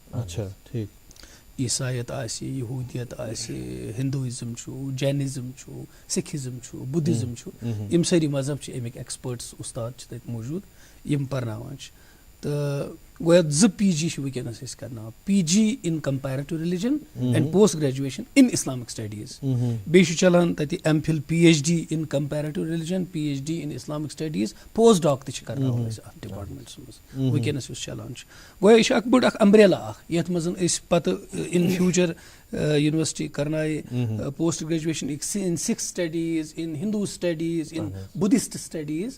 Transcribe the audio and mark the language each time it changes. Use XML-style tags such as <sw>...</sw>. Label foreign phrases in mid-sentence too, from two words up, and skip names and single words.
<ks>اچھا ٹھیٖک. عیسایت آسہِ یہوٗدیت آسہِ ہندوٗازم چھُ جینزم چھُ سکھزم چھُ بُدھزم چھُ یِم سٲری مذہب چھِ امیِکۍ ایکسپٲرٹس استاد چھِ تتہِ موٗجوٗد یِم پرناوان چھِ. تہٕ گوٚو یتھ 2 PG چھِ وٕنکیٚنس أسۍ کرناوان.</ks> <en>PG in comparative religion and post graduation in Islamic studies.</en> <ks>بیٚیہِ چھُ چلان تتہِ</ks> <en>MPhil PhD in comparative religion PhD in Islamic studies. post doc</en> <ks>تہِ چھِ کرناوان أسۍ اتھ ڈپارٹمنٹس منٛز وٕنکیٚنس یُس چلان چھُ. گوٚو یہِ چھُ اکھ بٔڑ اکھ امبریلا اکھ یتھ منٛز أسۍ پتہٕ</ks> <en>in future</en> <ks>یونیورسٹی کرنایہِ</ks> <en>post graduation in Sikh studies in Hindu studies in Buddhist studies.</en>